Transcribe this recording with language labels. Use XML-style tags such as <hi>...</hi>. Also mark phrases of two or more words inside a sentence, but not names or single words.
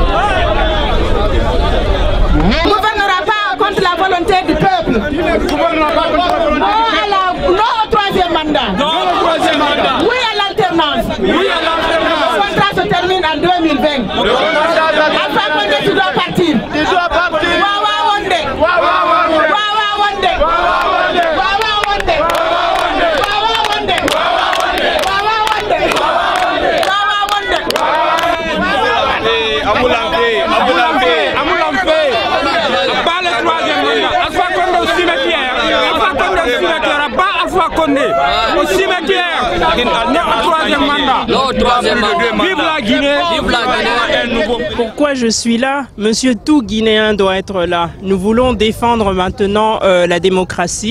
<fr>On ne gouvernera pas contre la volonté du peuple. Non au troisième mandat. Non au troisième mandat. Oui à l'alternance. Oui à l'alternance. Le contrat se termine en 2020. Alpha Condé, tu dois partir. Tu dois partir. Wawa Wonde. Wawa Wonde. Wawa Wonde. Wawa Wonde. Wawa Wonde. Wawa Wonde. Wawa Wonde. Wawa Wonde. Amoulampe, Amoulampe, Amoulampe. Pas le troisième mandat. Alpha Condé au cimetière. Alpha Condé au cimetière. Pas Alpha Condé au cimetière. Le troisième mandat. Le troisième mandat. Vive la Guinée. Vive la Guinée. Pourquoi je suis là? Monsieur tout Guinéen doit être là. Nous voulons défendre maintenant la démocratie.</fr>